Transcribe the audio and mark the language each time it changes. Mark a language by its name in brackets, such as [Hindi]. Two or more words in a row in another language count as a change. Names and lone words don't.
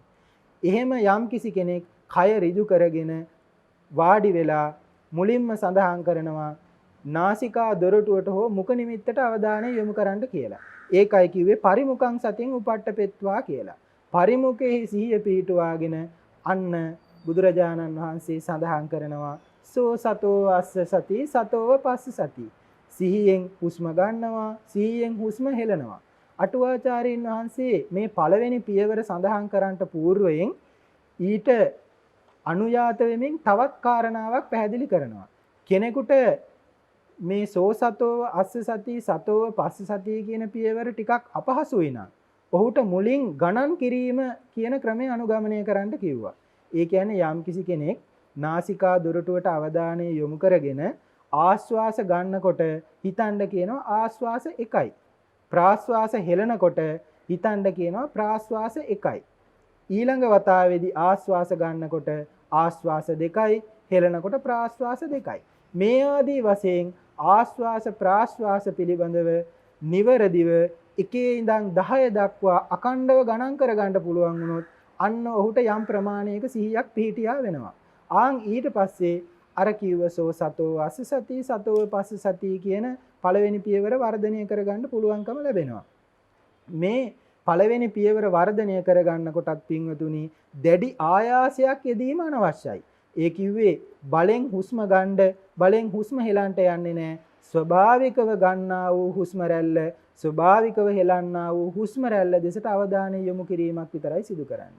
[Sinhala] එහෙම යම් කිසි කෙනෙක් කය ඍජු කරගෙන වාඩි වෙලා මුලින්ම සඳහන් කරනවා නාසිකා දොරටුවට හෝ මුඛ නිමිත්තට අවධානය යොමු කරන්න කියලා. ඒකයි කිව්වේ [Pali] පරිමුඛං සතින් උපට්ඨපෙත්වා [Sinhala] කියලා. පරිමුඛයේ සිහිය පිහිටුවාගෙන අන්න බුදුරජාණන් වහන්සේ සඳහන් කරනවා [Pali] සෝ සතෝ අස්ස සති සතෝව පස්ස සති. [Sinhala] සිහියෙන් හුස්ම ගන්නවා, සිහියෙන් හුස්ම හෙලනවා. අටුවාචාර්යින් වහන්සේ මේ පළවෙනි පියවර සඳහන් කරන්නට పూర్වයෙන් ඊට අනුයාත වෙමින් තවත් කාරණාවක් පැහැදිලි කරනවා. කෙනෙකුට මේ [Pali] සෝ සතෝව අස්ස සති සතෝව පස්ස සති [Sinhala] කියන පියවර ටිකක් අපහසුයි නම් ඔහුට මුලින් ගණන් කිරීම කියන ක්‍රමය අනුගමනය කරන්න කිව්වා. ඒ කියන්නේ යම්කිසි කෙනෙක් නාසිකා දොරටුවට අවධානය යොමු කරගෙන ආශ්වාස ගන්නකොට හිතන්න කියනවා ආශ්වාස 1යි. ප්‍රාශ්වාස හෙලනකොට හිතන්න කියනවා ප්‍රාශ්වාස 1යි. ඊළඟ වතාවේදී ආශ්වාස ගන්නකොට ආශ්වාස 2යි, හෙලනකොට ප්‍රාශ්වාස 2යි. මේ ආදී වශයෙන් ආශ්වාස ප්‍රාශ්වාස පිළිබඳව නිවරදිව එකේ ඉඳන් 10 දක්වා අකණ්ඩව ගණන් කරගන්න පුළුවන් වුණොත් අන්න ඔහුට යම් ප්‍රමාණයක සිහියක් පිහිටියා වෙනවා. ආන් ඊට පස්සේ අර කිව්ව [Pali] සෝ සතෝ අස්ස සති සතෝ පස්ස සති [Sinhala] කියන පළවෙනි පියවර වර්ධනය කරගන්න පුළුවන්කම ලැබෙනවා. මේ පළවෙනි පියවර වර්ධනය කරගන්න කොටත් පින්වතුනි දැඩි ආයාසයක් යෙදීම අනවශ්‍යයි. ඒ කිව්වේ බලෙන් හුස්ම ගන්න බලෙන් හුස්ම හෙලන්ට යන්නේ නැහැ. ස්වභාවිකව ගන්නා වූ හුස්ම රැල්ල ස්වභාවිකව හෙලන්නා වූ හුස්ම රැල්ල දෙසට අවධානය යොමු කිරීමක් විතරයි සිදු කරන්නේ.